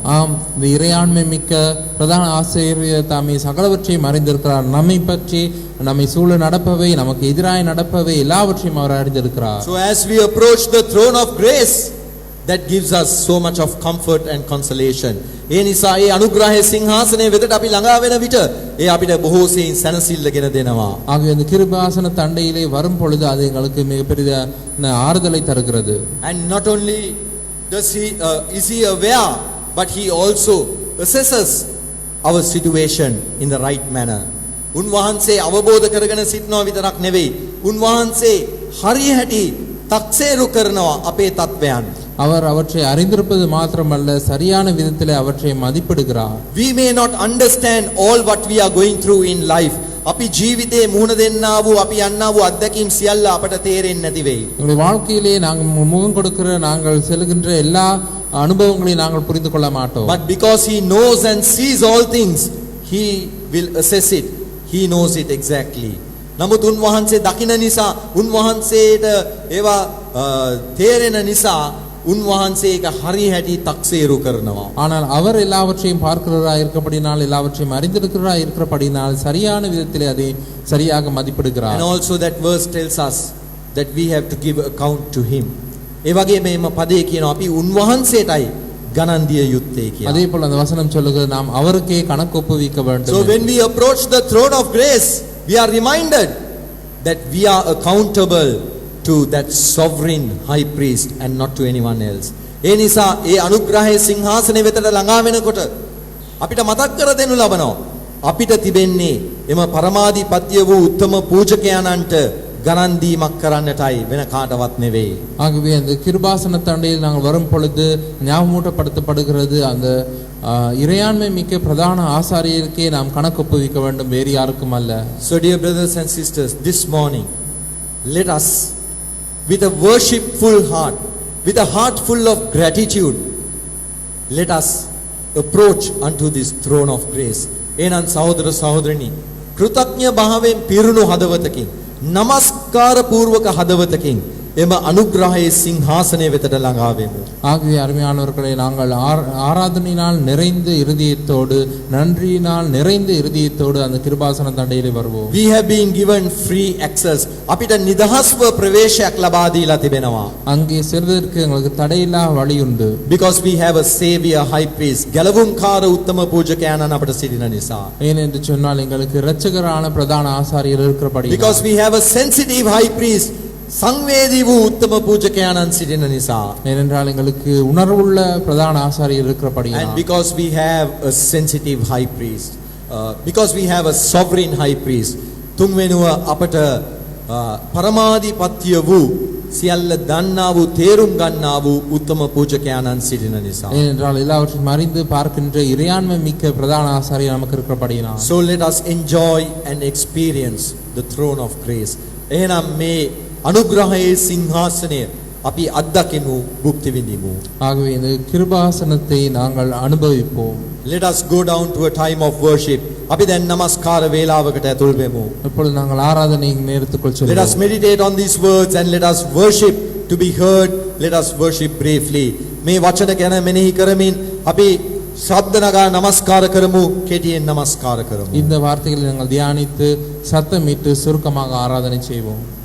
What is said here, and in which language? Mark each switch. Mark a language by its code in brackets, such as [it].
[ta] ஆம், இந்த இறையாண்மை மிக்க பிரதான ஆசிரியர் தாமே சகலவற்றையும் அறிந்திருக்கிறார். நம்மை பற்றி, நம்மை சூழ நடப்பவை, நமக்கு எதிராய் நடப்பவை எல்லாவற்றையும் அவர் அறிந்திருக்கிறார். [en] So as we approach the throne of grace, that gives us so much of comfort and consolation. [si] ඒ නිසා ඒ අනුග්‍රහයේ සිංහාසනයේ වෙතට අපි ළඟා වෙන විට ඒ අපිට බොහෝ සෙයින් සැනසෙල්ල ගෙන දෙනවා. [ta] ஆகவே இந்த கிருபாசன தண்டையிலே வரும் பொழுது அது எங்களுக்கு மிகப்பெரிய ஆறுதலை தருகிறது. [en] And not only does is he aware, but he also assesses our situation in the right manner. [si] උන්වහන්සේ අවබෝධ කරගෙන සිටනවා විතරක් නෙවෙයි, උන්වහන්සේ හරියහැටි තක්සේරු කරනවා අපේ තත්වයන්. [ta] அவர் அவற்றை அறிந்திருப்பது மாத்திரமல்ல, சரியான விதத்திலே அவற்றை மதிப்பிடுகிறார். [en] We may not understand all what we are going through in life. [si] අපි ජීවිතේ මුහුණ දෙන්නා වූ, අපි යන්නා වූ අත්දැකීම් සියල්ල අපට තේරෙන්නේ නැති වෙයි. [ta] நம்முடைய வாழ்க்கையிலே நாங்கள் முகம் கொடுக்கிற, நாங்கள் செல்கின்ற எல்லா அனுபவங்களையும் நாங்கள் புரிந்து கொள்ள மாட்டோம். [en] But because he knows and sees all things, he will assess it. He knows it exactly. [si] නමුත් උන්වහන්සේ දකින නිසා, උන්වහන්සේට ඒවා තේරෙන නිසා උන්වහන්සේ ඒක හරි හැටි තක්සේරු කරනවා. [ta] ஆனால் அவர் எல்லாவற்றையும் பார்க்கிறவராய் இருக்கப்படினால், எல்லாவற்றையும் அறிந்திருக்கிறவராய் இருக்கிறபடினால் சரியான விதத்திலே அதை சரியாக மதிப்பிடுகிறார். [en] And also that verse tells us that we have to give account to him. [si] ඒ වගේ මේම පදේ කියනවා අපි උන්වහන්සේටයි ගණන් දිය යුත්තේ කියලා. [ta] அதே போல அந்த வசனம் சொல்லுகிறது நாம் அவருக்கே கணக்கு ஒப்புவிக்க வேண்டும். [en] So when we approach the throne of grace, we are reminded that we are accountable to that sovereign high priest and not to anyone else. [si] ඒ නිසා ඒ අනුග්‍රහයේ සිංහාසනය වෙතට ළඟා වෙනකොට අපිට මතක් කර දෙනු ලබනවා. අපිට තිබෙන්නේ එම පරමාධිපත්‍ය වූ උත්තම පූජකයන්න්ට ගණන් දීමක් කරන්නටයි වෙන காட்டවත් නෙවෙයි. [ta] ஆகவே அந்த கிருபாசன தண்டையில் நாங்கள் வரும் பொழுது ஞாபகமூட்டப்படுத்தப்படுகிறது அந்த இறையாண்மை மிக்க பிரதான ஆசாரியருக்கே நாம் கணக்கு ஒப்புவிக்க வேண்டும், வேறு யாருக்கும் அல்ல. [en] So dear brothers and sisters, this morning let us with a worshipful heart, with a heart full of gratitude, let us approach unto this throne of grace. [si] එනන් සහෝදර සහෝදරනි, කෘතඥ භාවයෙන් පිරුණු හදවතකින්, නමස්කාර පූර්වක හදවතකින් එම අනුග්‍රහයේ සිංහාසනය වෙතට ළඟා වෙමු. [ta] ஆகவே அருமையானவர்களே, நாங்கள் ஆராதனையினால் நிறைந்த இருதயத்தோடு, நன்றியினால் நிறைந்த இருதயத்தோடு அந்த கிருபாசன தண்டையிலே வருவோம். [en] We have been given free access. [si] අපිට නිදහස්ව ප්‍රවේශයක් ලබා දීලා තිබෙනවා. [ta] அங்கே செல்வதற்கு எங்களுக்கு தடையில்லா வழி உண்டு. [en] Because we have a savior high priest. [si] ගැලවුම්කාර උත්තම පූජකයන්න් අපට සිටින නිසා. [ta] ஏனென்று சொன்னால் எங்களுக்கு இரட்சகரான பிரதான ஆசாரியர் இருக்கிறபடி. [en] Because we have a sensitive high priest. [si] සංවේදී වූ උත්තම පූජකයන්න් සිටින නිසා. [ta] ஏனென்றால் எங்களுக்கு உணர்வுள்ள பிரதான ஆசாரியர் இருக்கிறபடி. [en] And because we have a sensitive high priest, because we have a sovereign high priest, [si] තුන්වෙනුව අපට පරමාධිපත්‍ය වූ සියල්ල දන්නා වූ තේරුම් ගන්නා වූ උත්තම පූජකයන්න් සිටින නිසා. [ta] ஏனென்றால் எல்லாவற்றையும் அறிந்து பார்க்கின்ற இறையாண்மை மிக்க பிரதான ஆசாரியர் நமக்கு இருக்கிறபடியினால். [en] So let us enjoy and experience the throne of grace. [si] එහෙනම් මේ අනුග්‍රහයේ සිංහාසනය අපි අත්දකිමු, භුක්ති විඳිමු. [ta] ஆகவே இந்த கிருபாசனத்தை நாங்கள் அனுபவிப்போம். [en] Let us go down to a time of worship. [si] අපි දැන් නමස්කාර වේලාවකට ඇතුල් වෙමු. [ta] இப்பொழுது நாங்கள் ஆராதனை நேரத்துக்குள் [en] Let us [ta] செல்வோம். [en] meditate on these words and let us worship to be heard. Let us worship briefly. [si] මේ වචන ගැන මෙනෙහි කරමින් අපි ශබ්ද නගා නමස්කාර කරමු, කෙටියෙන් නමස්කාර කරමු. [ta] இந்த வார்த்தைகளை நாங்கள் தியானித்து சத்தமிட்டு சுருக்கமாக ஆராதனை செய்வோம்.